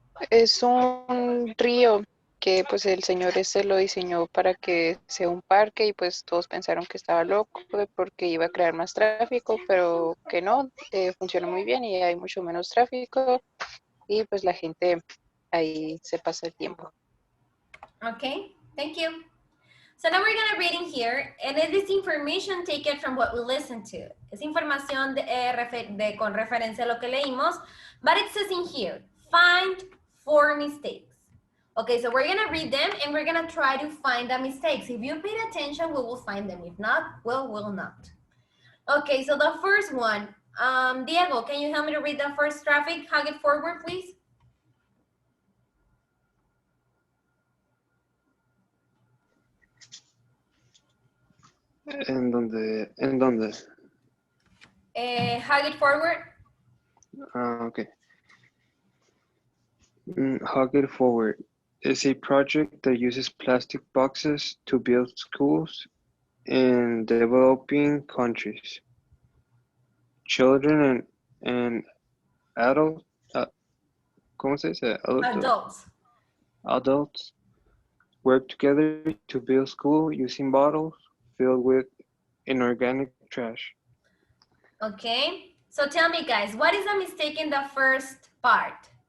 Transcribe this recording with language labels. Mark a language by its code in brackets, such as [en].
[es] Es un río que pues el señor este lo diseñó para que sea un parque y pues todos pensaron que estaba loco porque iba a crear más tráfico, pero que no, funciona muy bien y hay mucho menos tráfico y pues la gente ahí se pasa el tiempo. [en] Okay, thank you. So now we're gonna read in here, and it is information taken from what we listened to. [es] Es información con referencia a lo que leímos, [en] but it says in here, find 4 mistakes. Okay, so we're gonna read them and we're gonna try to find the mistakes. If you paid attention, we will find them. If not, well, we'll not. Okay, so the first one, Diego, can you help me to read the first traffic? Hug it forward, please. [es] ¿En dónde? ¿En dónde? [en] Hug it forward. Okay. Hug It Forward is a project that uses plastic boxes to build schools in developing countries. Children and adults, [es] ¿cómo se dice? [en] Adults work together to build school using bottles filled with inorganic trash. Okay, so tell me guys, what is the mistake in the first part?